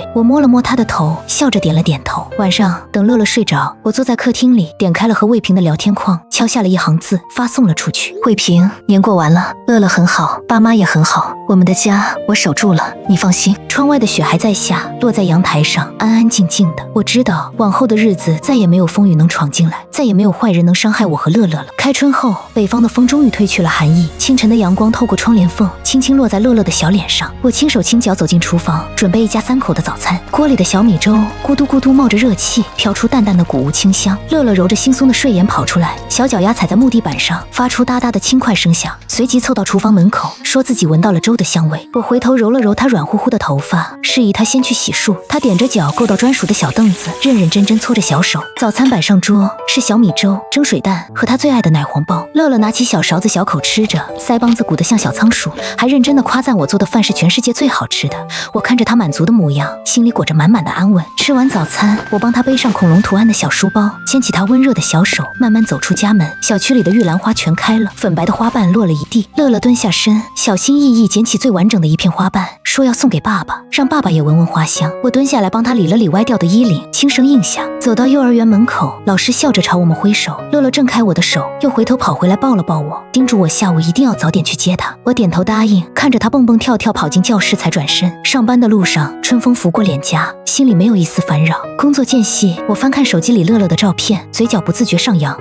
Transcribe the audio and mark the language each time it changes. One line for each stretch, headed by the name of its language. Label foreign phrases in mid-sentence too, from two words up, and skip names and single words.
Chinese: 我摸了摸他的頭，笑着點了點頭。晚上等樂樂睡着，我坐在客廳裡，點開了和魏平的聊天框，敲下了一行字，發送了出去。魏平，年過完了，樂樂很好，爸媽也很好，我們的家我守住了，你放心。窗外的雪還在下，落在陽台上，安安靜靜的。我知道往後的日子再也沒有風雨能闖進來，再也沒有壞人能傷害我和樂樂了。開春後，北方的風終於褪去了寒意，清晨的陽光透過窗簾縫，輕輕落在樂樂的小臉上。我輕手輕腳走進廚房，準備一家3口的早餐。鍋裡的小米粥咕嘟咕嘟冒着熱氣，飄出淡淡的谷物清香。樂樂揉着惺忪的睡眼跑出來，小腳丫踩在木地板上，發出嗒嗒的輕快聲響，隨即湊到廚房門口，說自己聞到了粥的香味。我回頭揉了揉他軟乎乎的頭髮，示意他先去洗漱。他踮着腳夠到專屬的小凳子，認認真真搓着小手。早餐擺上桌，是小米粥、蒸水蛋和他最愛的奶黃包。樂樂拿起小勺子小口吃着，腮幫子鼓得像小倉鼠，還認真地誇讚我做的飯是全世界最好吃的。我看着他滿足的模樣，心裡裹着滿滿的安穩。吃完早餐，我幫他背上恐龍圖案的小書包，牽起他溫熱的小手，慢慢走出家門。小區裡的玉蘭花全開了，粉白的花瓣落了一地。樂樂蹲下身，小心翼翼撿起最完整的一片花瓣，說要送給爸爸，讓爸爸也聞聞花香。我蹲下來幫他理了理歪掉的衣領，輕聲應下。走到幼兒園門口，老師笑着朝我們揮手。樂樂掙開我的手，又回頭跑回來抱了抱我，叮囑我下午一定要早點去接他。我點頭答應，看着他蹦蹦跳跳跑進教室才轉身。上班的路上，春風拂過臉頰，心裡沒有一絲煩擾。工作間隙，我翻看手機裡樂樂的照片，嘴角不自覺上揚。